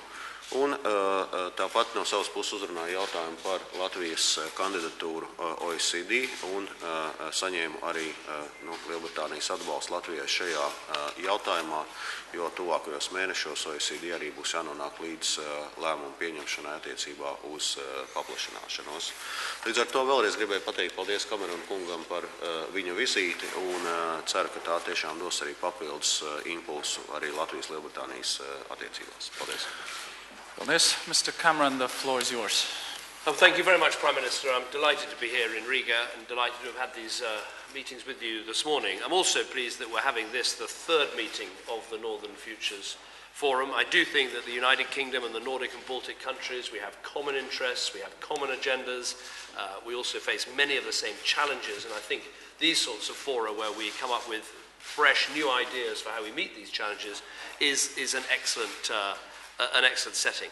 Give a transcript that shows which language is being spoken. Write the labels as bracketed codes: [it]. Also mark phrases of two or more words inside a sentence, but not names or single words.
[lv] Un tāpat no savas puses uzrunāja jautājumu par Latvijas kandidatūru OECD un saņēmu arī Lielbritānijas atbalstu Latvijai šajā jautājumā, jo tuvākajos mēnešos OECD arī būs jānonāk līdz lēmumu pieņemšanai attiecībā uz paplašināšanos. Līdz ar to vēlreiz gribēju pateikt paldies Kamerona kungam par viņa vizīti un ceru, ka tā tiešām dos arī papildus impulsu arī Latvijas-Lielbritānijas attiecībās. Paldies! Paldies. [en] Mr. Cameron, the floor is yours. Thank you very much, Prime Minister. I'm delighted to be here in Riga and delighted to have had these meetings with you this morning. I'm also pleased that we're having this, the third meeting of the Northern Futures Forum. I do think that the United Kingdom and the Nordic and Baltic countries, we have common interests, we have common agendas, we also face many of the same challenges, and I think these sorts of fora where we come up with fresh, new ideas for how we meet these challenges is an excellent setting.